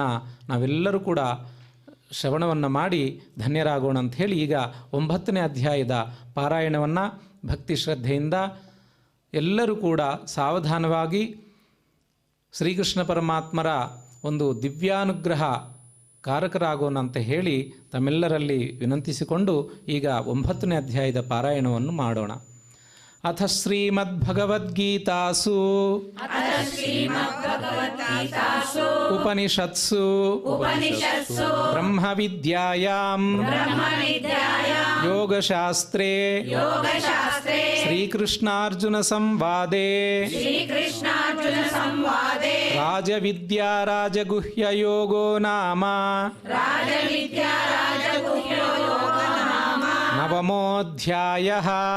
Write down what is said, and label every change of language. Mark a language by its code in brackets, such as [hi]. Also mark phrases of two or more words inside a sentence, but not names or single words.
[kn] ನಾವೆಲ್ಲರೂ ಕೂಡ ಶ್ರವಣವನ್ನು ಮಾಡಿ ಧನ್ಯರಾಗೋಣ ಅಂತ ಹೇಳಿ ಈಗ 9ನೇ ಅಧ್ಯಾಯದ ಪಾರಾಯಣವನ್ನು ಭಕ್ತಿ ಶ್ರದ್ಧೆಯಿಂದ ಎಲ್ಲರೂ ಕೂಡ ಸಾವಧಾನವಾಗಿ ಶ್ರೀಕೃಷ್ಣ ಪರಮಾತ್ಮರ ಒಂದು ದಿವ್ಯಾನುಗ್ರಹ ಕಾರಕರಾಗೋಣ ಅಂತ ಹೇಳಿ ತಮ್ಮೆಲ್ಲರಲ್ಲಿ ವಿನಂತಿಸಿಕೊಂಡು ಈಗ 9ನೇ ಅಧ್ಯಾಯದ ಪಾರಾಯಣವನ್ನು ಮಾಡೋಣ. [sa] ಅಥ ಶ್ರೀಮದ್ಭಗವದ್ಗೀತಾಸು ಉಪನಿಷತ್ಸು ಬ್ರಹ್ಮವಿದ್ಯಾಯಾಂ ಯೋಗಶಾಸ್ತ್ರೇ ಶ್ರೀಕೃಷ್ಣಾರ್ಜುನ ಸಂವಾದೇ ರಾಜವಿದ್ಯಾ ರಾಜಗುಹ್ಯಯೋಗೋ ನಾಮ ನವಮೋऽಧ್ಯಾಯಃ.